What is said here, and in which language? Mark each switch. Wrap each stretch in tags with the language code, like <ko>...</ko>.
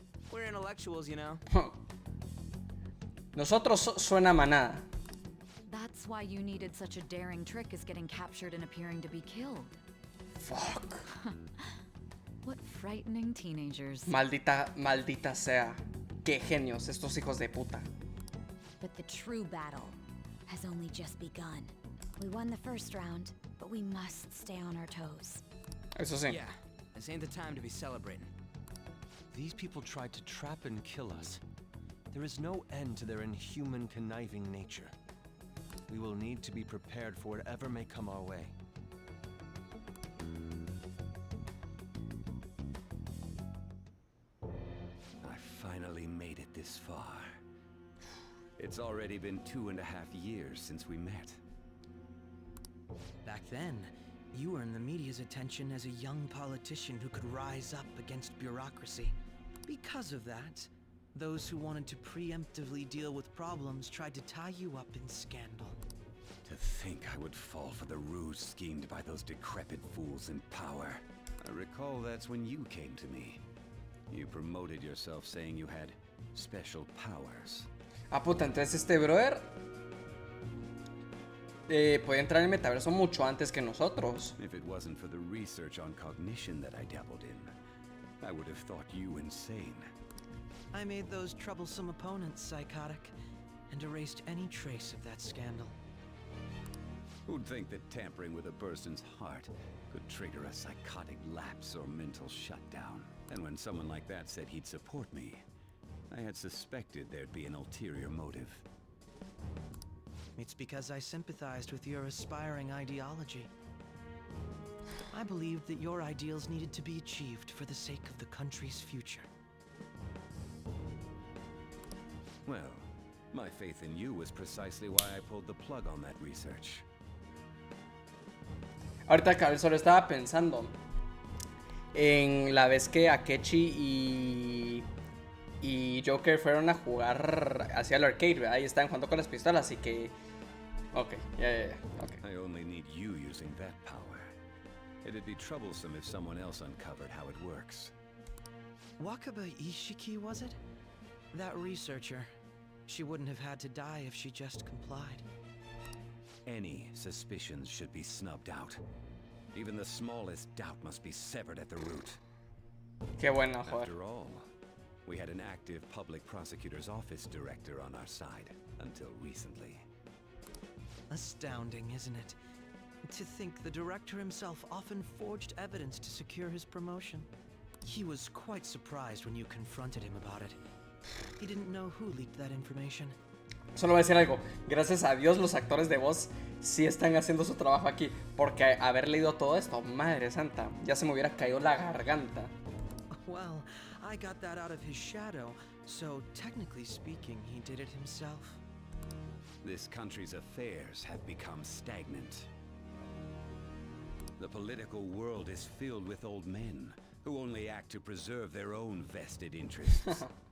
<en>We're intellectuals, you know.</en> <es>Nosotros suena manada.</es> <en>That's why you needed such a daring trick as getting captured and appearing to be killed. Fuck. What frightening teenagers.</en> <es>Maldita sea. Qué genios estos hijos de puta.</es> <en>But the true battle has only just begun. We won the first round, but we must stay on our toes.</en> <es>Eso sí.</es> <en>Yeah, this ain't the time to be celebrating. These people tried to trap and kill us. There is no end to their inhuman, conniving nature. We will need to be prepared for whatever may come our way. I finally made it this far. It's already been 2.5 years since we met. Back then, you earned the media's attention as a young politician who could rise up against bureaucracy. Because of that, those who wanted to preemptively deal with problems tried to tie you up in scandal. To think I would fall for the ruse schemed by those decrepit fools in power. I recall that's when you came to me. You promoted yourself saying you had special powers.</en> <es>Ah, puta, entonces este brother puede entrar en el metaverso mucho antes que nosotros.</es> <en>If it wasn't for the research on cognition that I dabbled in, I would have thought you insane. I made those troublesome opponents psychotic and erased any trace of that scandal. Who'd think that tampering with a person's heart could trigger a psychotic lapse or mental shutdown? And when someone like that said he'd support me, I had suspected there'd be an ulterior motive. It's because I sympathized with your aspiring ideology. I believed that your ideals needed to be achieved for the sake of the country's future. Well, my faith in you was precisely why I pulled the plug on that research.</en> <es>Ahorita que solo estaba pensando en la vez que Akechi y Joker fueron a jugar hacia el arcade, ¿verdad? Y estaban jugando con las pistolas, así que...</es> <en>Ok, okay. I only need you using that power. It'd be troublesome if someone else uncovered how it works. Wakaba Ishiki, was it? That researcher. She wouldn't have had to die if she just complied. Any suspicions should be snubbed out. Even the smallest doubt must be severed at the root.</en> <es>Qué bueno, joder.</es> <en>After all, we had an active public prosecutor's office director on our side until recently. Astounding, isn't it? To think the director himself often forged evidence to secure his promotion. He was quite surprised when you confronted him about it. He didn't know who leaked that information.</en> <es>Solo voy a decir algo. Gracias a Dios los actores de voz sí están haciendo su trabajo aquí. Porque haber leído todo esto, madre santa, ya se me hubiera caído la garganta.</es> <en>Well, I got that out of his shadow, so technically speaking, he did it himself. This country's affairs have become stagnant. The political world is filled with old men who only act to preserve their own vested interests.</en>